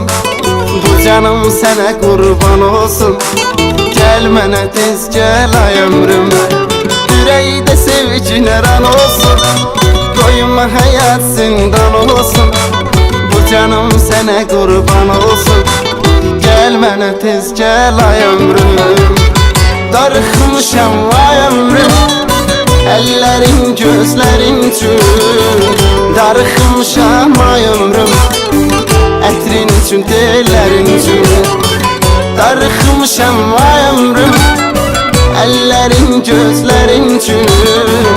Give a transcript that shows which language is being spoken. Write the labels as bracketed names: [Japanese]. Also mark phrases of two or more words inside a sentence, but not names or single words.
[Turkish] Bu canım sana kurban olsun, [Azerbaijani] gel mənə tez gel ay ömrüm. [Turkish] Yüreğde sevgin her an olsun, koyma hayat zindan olsun. Bu canım sana kurban olsun, [Azerbaijani] gel mənə tez gel ay ömrüm. Darıxmışam ay ömrüm, əllərin gözlərin üçün. Darıxmışam ay ömrüm, ətrin üçün, tellərin üçün. Darıxmışam ay ömrüm, əllərin gözlərin üçün.